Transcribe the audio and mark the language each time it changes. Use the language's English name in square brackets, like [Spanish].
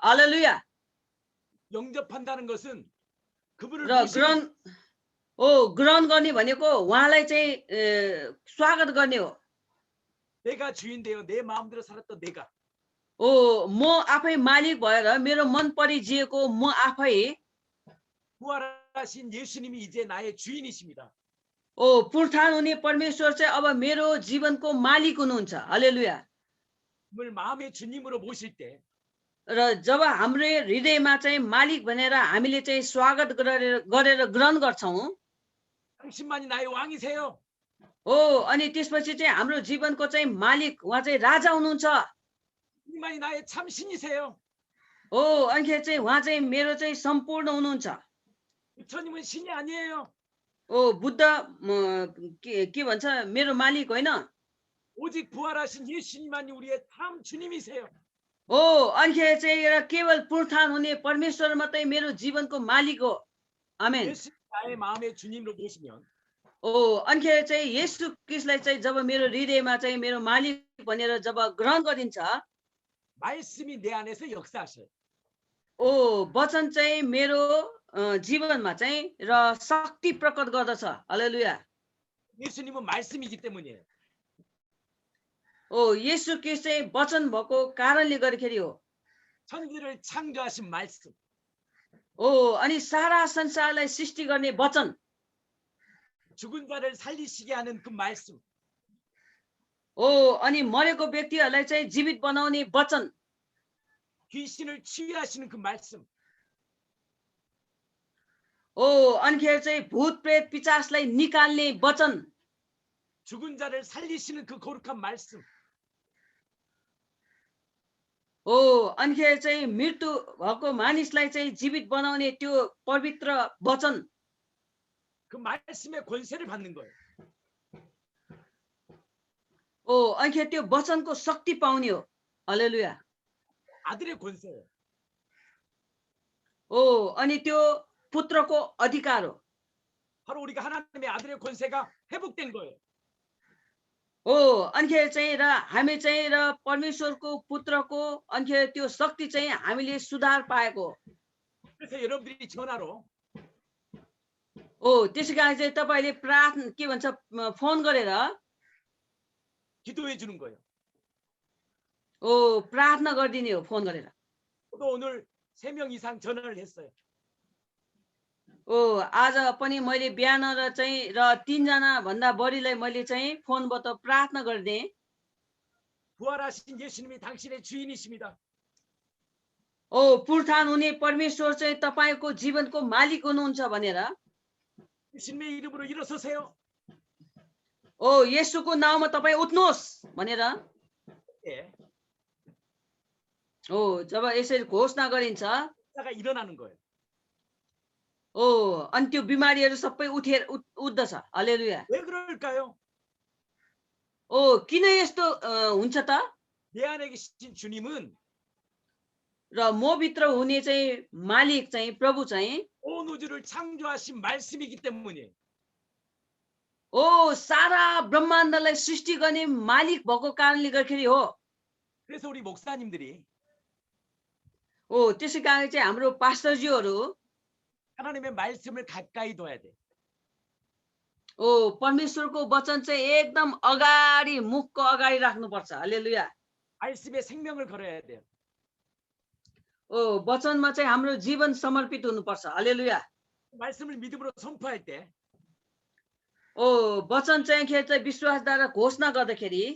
[Nepali] हालेलुया। [Korean] 영접한다는 것은 그분을 [Nepali] र [Korean] 모시는 [Nepali] ग्रहण गर्ने भनेको उहाँलाई चाहिँ स्वागत गर्ने हो। [Korean] 내가 주인 되어 내 마음대로 살았던 내가 [Nepali] म आफै मालिक भएर मेरो मन परि जिएको म आफै [Korean] 부활하신 예수님이 이제 나의 주인이십니다. [Nepali] पुरथान हुने परमेश्वर चाहिँ अब मेरो जीवनको मालिक हुनुहुन्छ। हालेलुया। [Korean] 을 마음의 주님으로 모실 때 [Nepali] र जब हाम्रो हृदयमा चाहिँ मालिक भनेर हामीले चाहिँ स्वागत गरेर ग्रहण गर्छौं [Korean] 당신만이 나의 왕이세요. [Nepali] अनि त्यसपछि चाहिँ हाम्रो जीवनको चाहिँ मालिक उहाँ चाहिँ राजा हुनुहुन्छ। [Korean] 주님만이 나의 참신이세요. [Nepali] अनिखेरि चाहिँ उहाँ चाहिँ मेरो चाहिँ सम्पूर्ण हुनुहुन्छ। [Korean] 부처님은 신이 아니에요. [Nepali] बुद्ध के भन्छ मेरो मालिक होइन। [Korean] 오직 부활하신 예수님만이 우리의 참 주님이세요. [Nepali] अनिखेरि चाहिँ केवल पुरथान हुने परमेश्वर मात्रै मेरो जीवनको मालिक हो। आमेन। [Korean] 예수 나의 마음의 주님으로 모시면 [Nepali] अनिखेरि चाहिँ येशू ख्रीष्टलाई चाहिँ जब मेरो हृदयमा चाहिँ मेरो मालिक भनेर जब ग्रहण गरिन्छ [Korean] 말씀이 내 안에서 역사하셔요. [Nepali] वचन चाहिँ मेरो जीवनमा चाहिँ र शक्ति प्रकट गर्दछ। हालेलुया। [Korean] 예수님은 말씀이기 때문이에요. [Nepali] येशू ख्रीष्ट चाहिँ वचन भएको कारणले गर्दाखेरि हो। [Korean] 천지를 창조하신 말씀. [Nepali] अनि सारा संसारलाई सृष्टि गर्ने वचन, [Korean] 죽은 자를 살리시게 하는 그 말씀. [Nepali] अनि मरेको व्यक्तिहरूलाई चाहिँ जीवित बनाउने वचन, [Korean] 귀신을 치유하시는 그 말씀. [Nepali] अनिखेरि चाहिँ भूत प्रेत पिचासलाई निकाल्ने वचन, [Korean] 죽은 자를 살리시는 그 거룩한 말씀. [Nepali] अनिखेरि चाहिँ मृत्यु भएको मानिसलाई चाहिँ जीवित बनाउने त्यो पवित्र वचन, [Korean] 그 말씀의 권세를 받는 거예요. [Nepali] अनिखेरि त्यो वचनको शक्ति पाउने हो। हालेलुया। [Korean] 아들의 권세예요. [Nepali] अनि त्यो पुत्रको अधिकार हो। [Korean] 바로 우리가 하나님의 아들의 권세가 회복된 거예요. [Nepali] अनिखेरि चाहिँ र हामी चाहिँ र परमेश्वरको पुत्रको अनिखेरि त्यो शक्ति चाहिँ हामीले सुधार पाएको। [Korean] 그래서 여러분들이 전화로 [Nepali] त्यसै कारण चाहिँ तपाईले प्रार्थना के भन्छ फोन गरेर [Korean] 기도해 주는 거예요. [Nepali] प्रार्थना गरिदिने हो फोन गरेर। [Korean] 저도 오늘 3명 이상 전화를 했어요. [Nepali] आज पनि मैले बिहान र चाहिँ र 3 जना भन्दा बढीलाई मैले चाहिँ फोनबाट प्रार्थना गरिदिएँ। [Korean] 부활하신 예수님이 당신의 주인이십니다. [Nepali] पुरथान हुने परमेश्वर चाहिँ तपाईको जीवनको मालिक हुनुहुन्छ भनेर। [Korean] 예수님의 이름으로 일어서세요. [Nepali] येशूको नाउँमा तपाई उठ्नुहोस् भनेर। [Korean] 예. [Nepali] जब यसरी घोषणा गरिन्छ [Korean] 가 일어나는 거예요. [Nepali] अनि त्यो बिमारीहरू सबै उठ्दछ। हालेलुया। [Korean] 왜 그럴까요? [Nepali] किन यस्तो हुन्छ त? [Korean] 내 안에 계신 주님은 [Nepali] र म भित्र हुने चाहिँ मालिक चाहिँ प्रभु चाहिँ [Korean] 온 우주를 창조하신 말씀이기 때문이에요. [Nepali] सारा ब्रह्माण्डलाई सृष्टि गर्ने मालिक भएको कारणले गर्दाखेरि हो। [Korean] 그래서 우리 목사님들이 [Nepali] त्यसै कारण चाहिँ हाम्रो पास्टरज्यूहरू [Korean] 하나님의 말씀을 가까이 둬야 돼. [Nepali] परमेश्वरको वचन चाहिँ एकदम अगाडि मुखको अगाडि राख्नुपर्छ हालेलुया [Korean] 말씀에 생명을 걸어야 돼요. [Nepali] वचनमा चाहिँ हाम्रो जीवन समर्पित हुनुपर्छ हालेलुया [Korean] 말씀을 믿음으로 선포할 때 [Nepali] वचन चाहिँ के चाहिँ विश्वासद्वारा घोषणा गर्दाखेरि